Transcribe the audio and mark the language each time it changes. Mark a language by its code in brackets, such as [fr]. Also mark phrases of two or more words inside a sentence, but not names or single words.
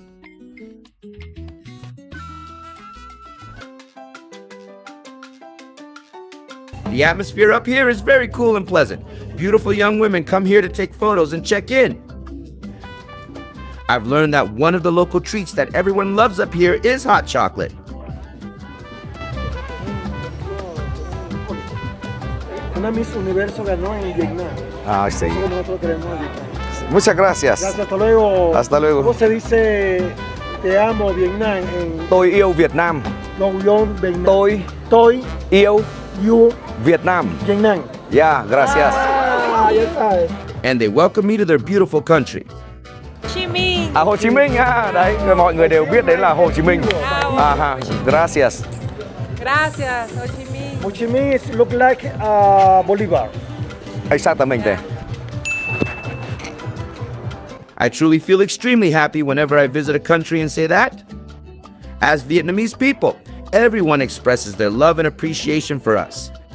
[en] The atmosphere up here is very cool and pleasant. Beautiful young women come here to take photos and check in. I've learned that one of the local treats that everyone loves up here is hot chocolate. [es] Una Miss Universo ganó en Vietnam. Ah, sí. Eso nosotros queremos en Vietnam. Muchas gracias. Gracias, hasta luego. Hasta luego. ¿Cómo se dice te amo Vietnam en [vi] Tôi yêu Việt Nam. Long Yon Vietnam? Tôi yêu You Việt Nam. Vietnam. [en] Yeah, [es] gracias. Ah, ya sabes. [en] And they welcome me to their beautiful country. [vi] Chí Minh. À, Hồ Chí Minh đấy, mọi người đều biết đấy là Hồ Chí Minh. [es] Ha, gracias. Gracias, Ho Chi Minh. [en] Ho Chi Minh look like Bolivar. [es] Exactamente. [en] I truly feel extremely happy whenever I visit a country and say that. As Vietnamese people, everyone expresses their love and appreciation for us.